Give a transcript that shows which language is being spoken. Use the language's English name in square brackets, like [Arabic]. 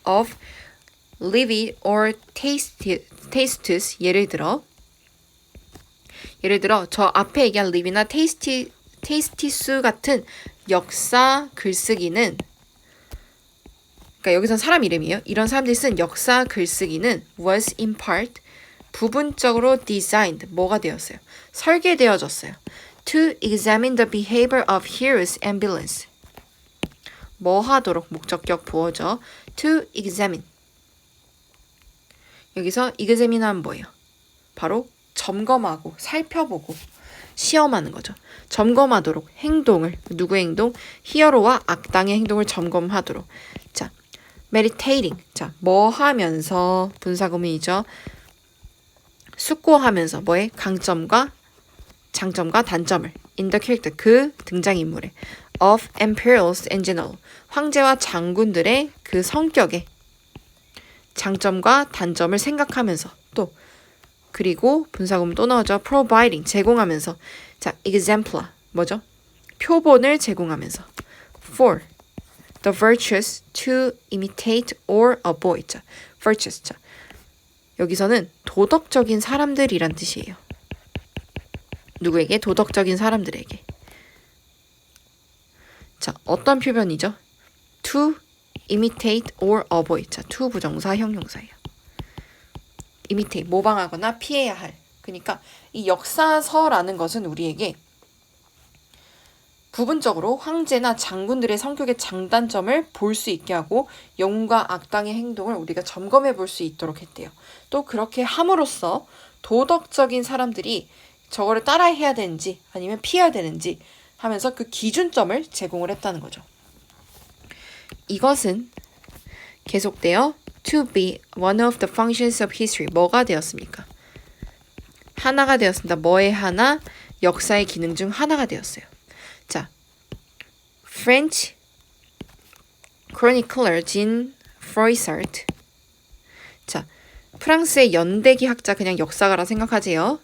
[Korean] of living or tastes, 예를 들어 저 앞에 얘기한 live나 tastes 같은 역사 글쓰기는, 그러니까 여기선 사람 이름이에요. 이런 사람들이 쓴 역사 글쓰기는 was in part, 부분적으로 designed, 뭐가 되었어요? 설계되어졌어요. [English] to examine the behavior of heroes and villains. [Korean] 뭐 하도록? 목적격 부어죠. to examine. 여기서 examine 하면 뭐예요? 바로 점검하고 살펴보고 시험하는 거죠. 점검하도록, 행동을, 누구의 행동? 히어로와 악당의 행동을 점검하도록. 자, meditating. 자, 뭐 하면서? 분사구문이죠. 숙고하면서 뭐에? 강점과 장점과 단점을. in the character, 그 등장인물의. of emperors in general, 황제와 장군들의 그 성격에 장점과 단점을 생각하면서, 또 그리고 분사구문 또 나오죠. providing, 제공하면서. 자, exemplar, 뭐죠? 표본을 제공하면서. [English] for the virtuous to imitate or avoid. [Korean] 자, virtuous. 자, 여기서는 도덕적인 사람들이란 뜻이에요. 누구에게? 도덕적인 사람들에게. 자, 어떤 표현이죠? to imitate or avoid. 자, to 부정사, 형용사예요. imitate, 모방하거나 피해야 할. 그러니까 이 역사서라는 것은 우리에게 부분적으로 황제나 장군들의 성격의 장단점을 볼 수 있게 하고 영웅과 악당의 행동을 우리가 점검해 볼 수 있도록 했대요. 또 그렇게 함으로써 도덕적인 사람들이 저거를 따라해야 되는지 아니면 피해야 되는지 하면서 그 기준점을 제공을 했다는 거죠. [English] 이것은 계속되어 to be one of the functions of history. [Korean] 뭐가 되었습니까? 하나가 되었습니다. 뭐의 하나? 역사의 기능 중 하나가 되었어요. [English] 자, French chronicler Jean Froissart. [Korean] 자, 프랑스의 연대기 학자 그냥 역사가라 생각하지요.